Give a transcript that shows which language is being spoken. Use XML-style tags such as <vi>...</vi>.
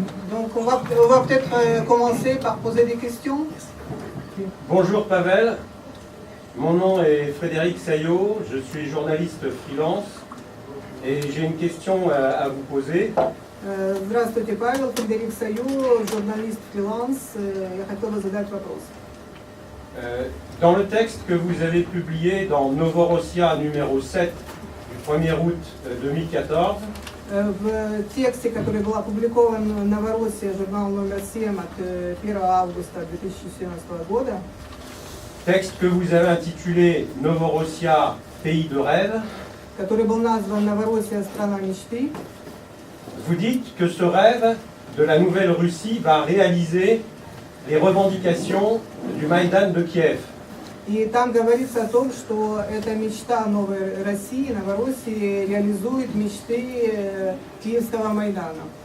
<fr>Donc on va peut-être commencer par poser des questions. Bonjour Pavel, mon nom est Frédéric Saillot, je suis journaliste freelance et j'ai une question à vous poser.</fr> <ru>Здравствуйте, Павел, Фредерик Саю, журналист фриланс. Я хотела задать вопрос.</ru> <fr>Dans le texte que vous avez publié dans Novorossia numéro 7 du 1er août 2014,</fr> <ru>В тексте, который был опубликован в Новороссия, журнал номер 7 от 1 августа 2014 года,</ru> <fr>texte que vous avez intitulé Novorossia, pays de rêve,</fr> <ru>который был назван «Новороссия. Страна мечты»,</ru> <fr>vous dites que ce rêve de la nouvelle Russie va réaliser les revendications du Maïdan de Kiev.</fr> <ru>и там говорится о том, что эта мечта новой России, Новороссии, реализует мечты Киевского Майдана.</ru>